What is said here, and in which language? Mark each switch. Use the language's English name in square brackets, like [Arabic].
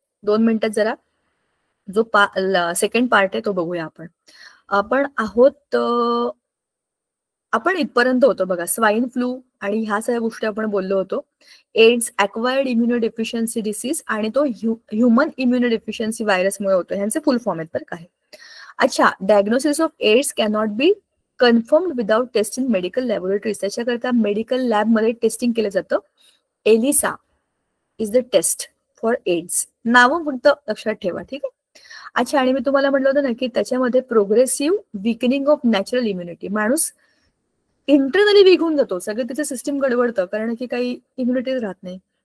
[Marathi] 2 मिनिटात जरा जो सेकंड पार्ट आहे तो बघूया. आपण आहोत, आपण इथपर्यंत होतो बघा. स्वाईन फ्लू आणि ह्या सगळ्या गोष्टी आपण बोललो होतो. एड्स, अक्वायर्ड इम्युनोडेफिशियन्सी डिसीज, आणि तो ह्युमन इम्युनोडेफिशियन्सी व्हायरसमुळे होतो. ह्यांचे फुल फॉर्म आहेत बरं काय. [English] अच्छा, diagnosis of AIDS cannot be confirmed without test in medical laboratories. [Marathi] त्याच्याकरता मेडिकल लॅबमध्ये टेस्टिंग केलं जातं. [English] ELISA is the test for AIDS. [Marathi] नावं फक्त लक्षात ठेवा, ठीक आहे. अच्छा, आणि मी तुम्हाला म्हटलं होतं ना की त्याच्यामध्ये [English] progressive weakening of natural immunity, [Marathi] माणूस इंटरनली वीक होऊन जातो, सगळं त्याचं सिस्टीम गडबडतं, कारण की काही इम्युनिटीज राहत नाही.